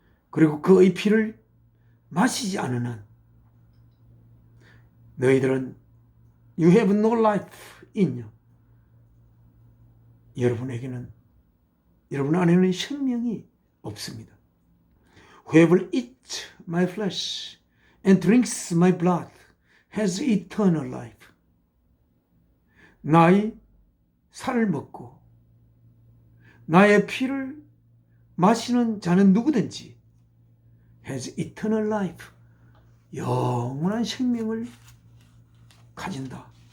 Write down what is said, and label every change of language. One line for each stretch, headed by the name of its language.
Korean: 그리고 그의 피를 마시지 않은 한 너희들은
English: You have no life in you.
Korean: 여러분 안에는 생명이 없습니다.
English: Whoever eats my flesh and drinks my blood has eternal life.
Korean: 나의 살을 먹고 나의 피를 마시는 자는 누구든지
English: has eternal life.
Korean: 영원한 생명을 가진다.